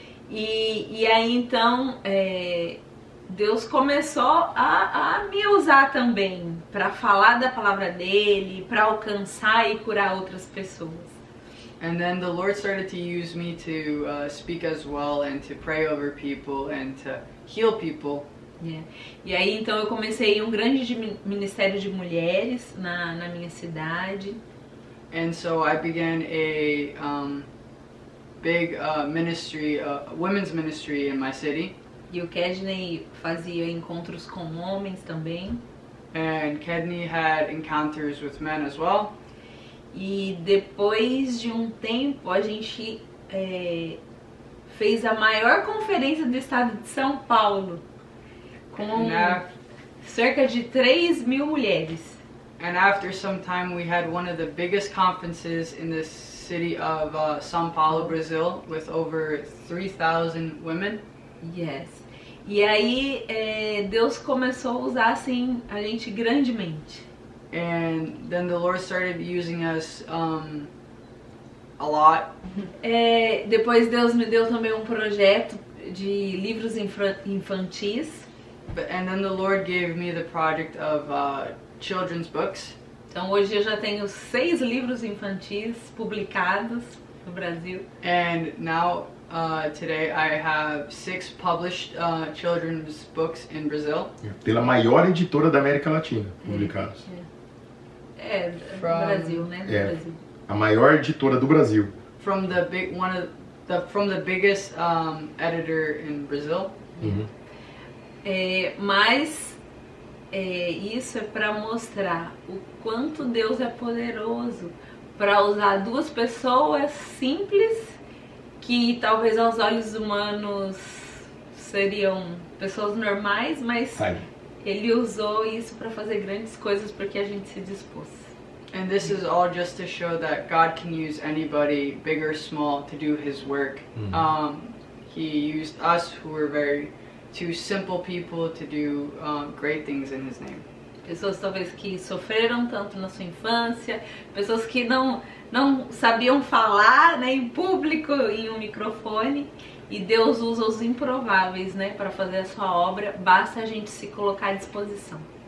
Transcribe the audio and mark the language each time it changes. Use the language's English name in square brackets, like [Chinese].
[Portuguese] E aí então Deus começou a me usar também para falar da palavra dele, para alcançar e curar outras pessoas. [English] And then the Lord started to use me to speak as well and to pray over people and to heal people. Yeah. [Portuguese] E aí então eu comecei um grande ministério de mulheres na minha cidade. [English] And so I began a big ministry, women's ministry in my city. [Portuguese] E o Kedney fazia encontros com homens também. [English] And Kedney had encounters with men as well. [Portuguese] E depois de um tempo a gente fez a maior conferência do estado de São Paulo com cerca de 3.000 mulheres. [English] And after some time we had one of the biggest conferences in the city of São Paulo, Brazil, with over 3,000 women. Yes. [Portuguese] E aí Deus começou a usar assim a gente grandemente. [English] And then the Lord started using us a lot. [Portuguese] Depois Deus me deu também um projeto de livros infantis. [English] And then the Lord gave me the project of children's books. [Portuguese] Então hoje eu já tenho 6 livros infantis publicados no Brasil. [English] And now today I have 6 published children's books in Brazil. [Portuguese] Pela maior editora da América Latina, publicados. Do Brasil, né? Do Brasil. A maior editora do Brasil. [English] From the biggest editor in Brazil. [Portuguese] Mas isso é para mostrar o quanto Deus é poderoso para usar 2 pessoas simples que talvez aos olhos humanos seriam pessoas normais, mas Ele usou isso para fazer grandes coisas porque a gente se dispôs. [English] And this is all just to show that God can use anybody, big or small, to do His work. He used us, who were two simple people, to do great things in His name. [Portuguese] Pessoas talvez que sofreram tanto na sua infância, pessoas que não sabiam falar, né, em público, em um microfone, e Deus usa os improváveis, né, para fazer a sua obra. Basta a gente se colocar à disposição.